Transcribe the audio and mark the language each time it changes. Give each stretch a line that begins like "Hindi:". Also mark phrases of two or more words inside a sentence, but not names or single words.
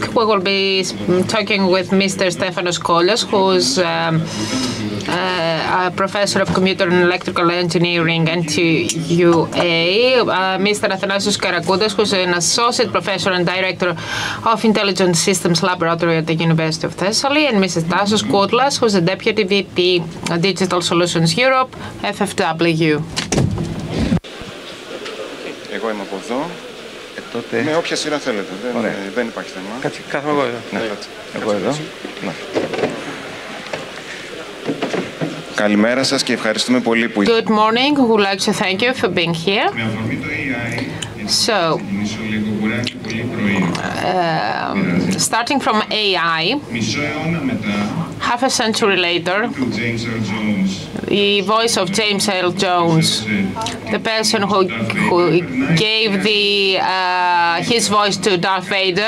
English: We will be talking with Mr. Stefanos Kollias, who's a professor of computer and electrical engineering at UA, Mr. Athanasios Karakoudas, who's an associate professor and director of Intelligent Systems Laboratory at the University of Thessaly, and Mrs. Tassos Koutlas, who's a deputy VP Digital Solutions Europe, FFW.
Greek: Εγώ είμαι από εδώ. Τότε... Με όποια σειρά θέλετε. Δεν υπάρχει θέμα. Κάτσε, κάθομαι εγώ εδώ. Ναι. Εγώ εδώ. Ναι. Καλημέρα σας και ευχαριστούμε πολύ που...
English: Good morning. We would like to thank you for being here. So, starting from AI, half a century later, the voice of James Earl Jones, the person who gave his voice to Darth Vader.